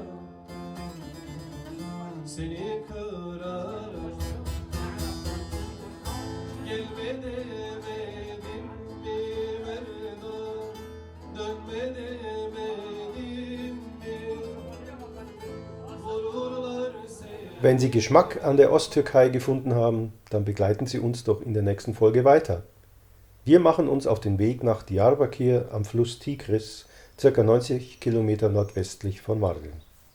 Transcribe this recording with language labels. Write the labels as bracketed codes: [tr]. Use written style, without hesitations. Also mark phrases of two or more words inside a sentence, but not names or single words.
[tr] Seni kırarlar. Gelme demedim mi Merdo, dönme demedim mi? Vururlar seni. [de] Wenn Sie Geschmack an der Osttürkei gefunden haben, dann begleiten Sie uns doch in der nächsten Folge weiter. Wir machen uns auf den Weg nach Diyarbakır am Fluss Tigris, ca. 90 Kilometer nordwestlich von Mardin.